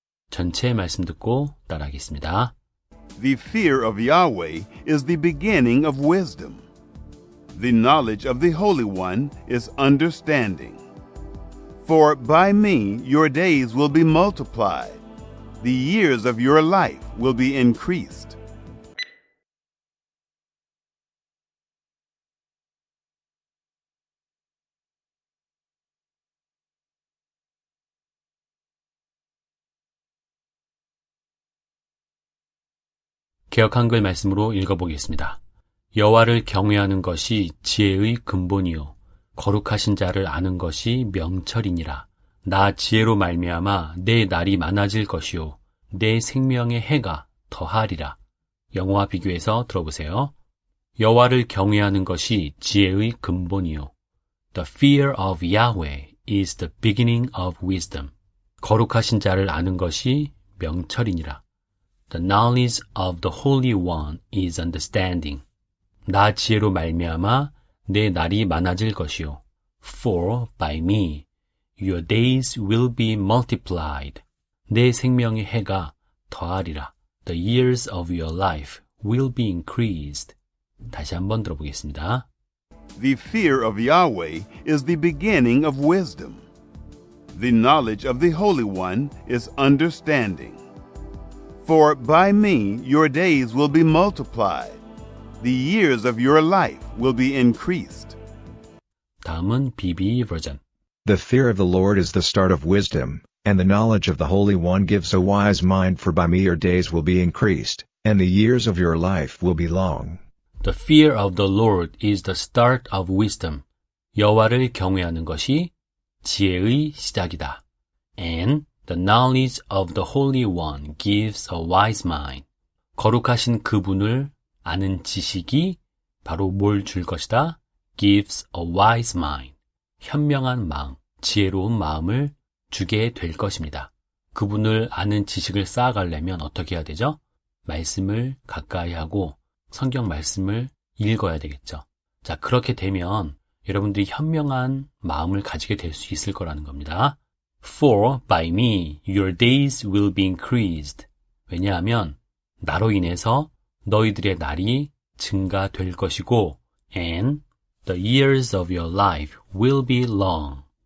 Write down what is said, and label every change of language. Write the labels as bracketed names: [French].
[Korean] 전체 말씀 듣고 따라하겠습니다. [English] The fear of Yahweh is the beginning of wisdom. The knowledge of the Holy One is understanding. For by me your days will be multiplied. The years of your life will be increased. [Korean] 개역 한글 말씀으로 읽어보겠습니다. 여호와를 경외하는 것이 지혜의 근본이요 거룩하신 자를 아는 것이 명철이니라. 나 지혜로 말미암아 내 날이 많아질 것이요 내 생명의 해가 더하리라. 영어와 비교해서 들어보세요. 여호와를 경외하는 것이 지혜의 근본이요. [English] The fear of Yahweh is the beginning of wisdom. [Korean] 거룩하신 자를 아는 것이 명철이니라. [English] The knowledge of the Holy One is understanding. [Korean] 나 지혜로 말미암아 내 날이 많아질 것이요. [English] For by me your days will be multiplied. [Korean] 내 생명의 해가 더하리라. [English] The years of your life will be increased. [Korean] 다시 한번 들어보겠습니다. [English] The fear of Yahweh is the beginning of wisdom. The knowledge of the Holy One is understanding. For by me your days will be multiplied. The years of your life will be increased. [Korean] 다음은 BB 버전. [English] The fear of the Lord is the start of wisdom, and the knowledge of the Holy One gives a wise mind. For by me your days will be increased, and the years of your life will be long. The fear of the Lord is the start of wisdom. [Korean] 여호와를 경외하는 것이 지혜의 시작이다. [English] And the knowledge of the Holy One gives a wise mind. [Korean] 거룩하신 그분을 아는 지식이 바로 뭘 줄 것이다? [English] Gives a wise mind. [Korean] 현명한 마음, 지혜로운 마음을 주게 될 것입니다. 그분을 아는 지식을 쌓아가려면 어떻게 해야 되죠? 말씀을 가까이 하고 성경 말씀을 읽어야 되겠죠. 자, 그렇게 되면 여러분들이 현명한 마음을 가지게 될 수 있을 거라는 겁니다. [English] For by me your days will be increased. [Korean] 왜냐하면 나로 인해서 너희들의 날이 증가될 것이고 [English] and the years of your life will be long.